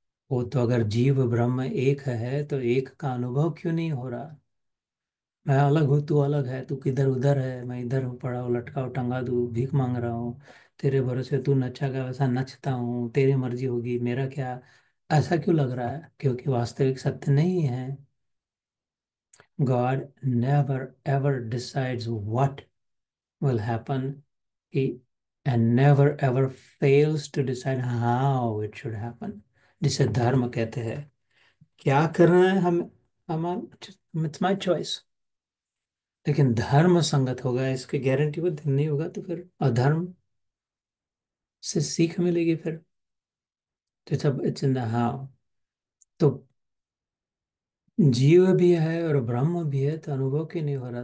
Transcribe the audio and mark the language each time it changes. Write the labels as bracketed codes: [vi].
[hi] वो तो अगर जीव ब्रह्म एक है तो एक का अनुभव क्यों नहीं हो रहा? मैं अलग हूँ, तू अलग है, तू किधर उधर है, मैं इधर हूँ, पड़ा हूँ, लटका हूँ, टंगा दूँ, भीख मांग रहा हूँ। तेरे भरोसे तू नच्चा वैसा नचता हूँ, तेरी मर्जी होगी, मेरा क्या? ऐसा क्यों लग रहा है? क्योंकि वास्तविक सत्य नहीं है। [en] God never ever decides what will happen. He and never ever fails to decide how it should happen. [hi] जिसे धर्म कहते हैं। क्या करना है हम, हमारा, [en] It's my choice. [hi] लेकिन धर्म संगत होगा, इसकी गारंटी वो नहीं होगा तो फिर अधर्म से सीख मिलेगी फिर। तो सब [en] It's in the how. [hi] तो जीव भी है और ब्रह्म भी है, तो अनुभव क्यों नहीं हो रहा?